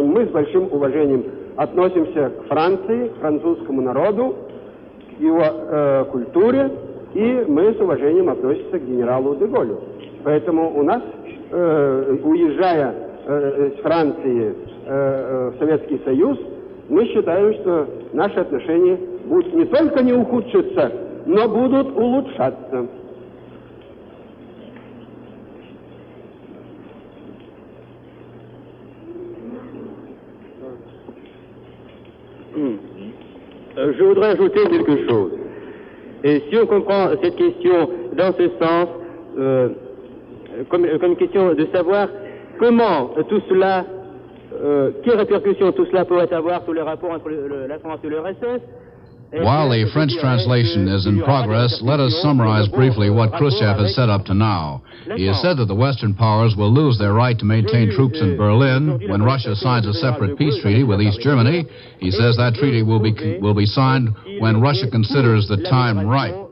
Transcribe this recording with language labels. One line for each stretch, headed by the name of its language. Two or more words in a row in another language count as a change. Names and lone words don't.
Russian: Мы с большим уважением относимся к Франции, к французскому народу, к его культуре, и мы с уважением относимся к генералу де Голлю. Поэтому у нас, уезжая с Франции в Советский Союз, мы считаем, что наши отношения будут не только не ухудшиться, но будут улучшаться.
French: Je voudrais ajouter quelque chose. Et si on comprend cette question dans ce sens, comme une question de savoir comment tout cela, quelles répercussions tout cela pourrait avoir sur les rapports entre la France et l'URSS.
English: While the French translation is in progress, let us summarize briefly what Khruschev has said up to now. He has said that the Western powers will lose their right to maintain troops in Berlin when Russia signs a separate peace treaty with East Germany. He says that treaty will be signed when Russia considers the time right.